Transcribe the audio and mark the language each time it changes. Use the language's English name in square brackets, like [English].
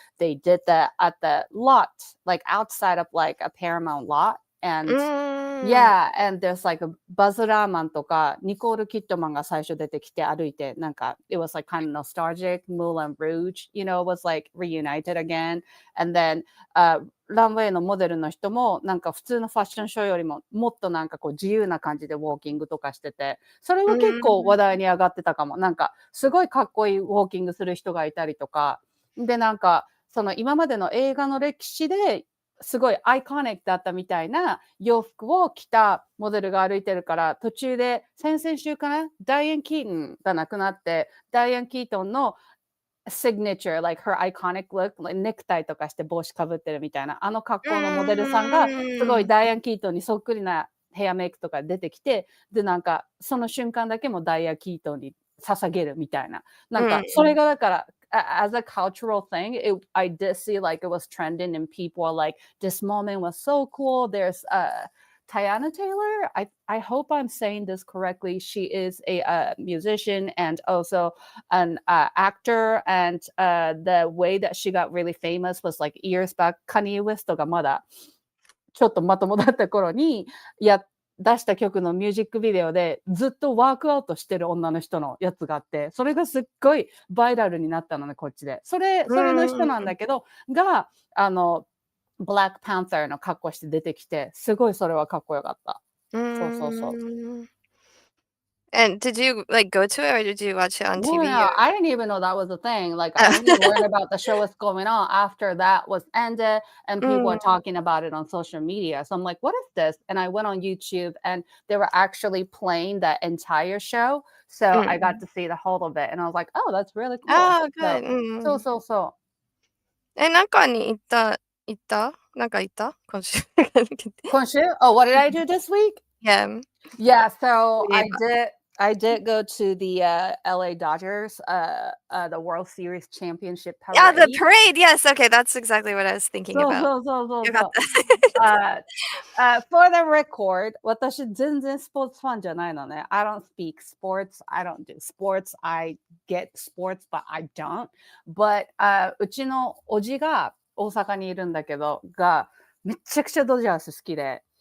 [English] They did that at the lot, like outside of like a Paramount lot. And Mm. yeah, and there's like a [Japanese] バズ・ラーマンとか、ニコール・キッドマンが最初出てきて歩いて、なんか、 [English] it was like kind of nostalgic, Moulin Rouge, was like reunited again. And then, [Japanese] ランウェイのモデルの人も、なんか普通のファッションショーよりも、もっとなんかこう自由な感じでウォーキングとかしてて、それは結構話題に上がってたかも。なんか、すごいかっこいいウォーキングする人がいたりとか、で、なんか、その今までの映画の歴史ですごいアイコニックだったみたいな洋服を着たモデルが歩いてるから、途中で先々週かな、ダイアン・キートンが亡くなって、ダイアン・キートンの [English] signature, like her iconic look, like [Japanese] ネクタイとかして帽子かぶってるみたいな、あの格好のモデルさんが、すごいダイアン・キートンにそっくりなヘアメイクとか出てきて、で、なんか、その瞬間だけもダイアン・キートンに捧げるみたいな。なんか、それがだから、 [English] as a cultural thing, I did see like it was trending and people are like, this moment was so cool. There's Tiana Taylor. I hope I'm saying this correctly. She is a musician and also an actor. And the way that she got really famous was like years back. Kanye West [Japanese] がまだちょっとまともだった頃に出した曲のミュージックビデオでずっとワークアウトしてる女の人のやつがあって、それがすっごいバイラルになったのね、こっちで。それの人なんだけど、が、ブラックパンサーの格好して出てきて、すごいそれはかっこよかった。そうそうそう。 [English] And did you, like, go to it, or did you watch it on No, TV, no, or I didn't even know that was a thing. Like, I only learned about the show was going on after that was ended, and people were talking about it on social media. So I'm like, what is this? And I went on YouTube, and they were actually playing the entire show. So I got to see the whole of it, and I was like, oh, that's really cool. Oh, good. So. [Japanese] なんかに行った？なんか行った？今週。 Khonshu? [English] Oh, what did I do this week? Yeah. Yeah, so [Japanese] そういえば。 [English] I did go to the LA Dodgers the World Series Championship Yeah, the parade. parade, yes, okay, that's exactly what I was thinking [Japanese] そう [English] about. [Japanese] そうそうそうよかっそう。た。 [English] For the record, [Japanese] 私全然スポーツファンじゃないのね。 [English] I don't speak sports. I don't do sports. I get sports, but I don't. But [Japanese] うちのおじが大阪にいるんだけど、めっちゃくちゃドジャース好きで。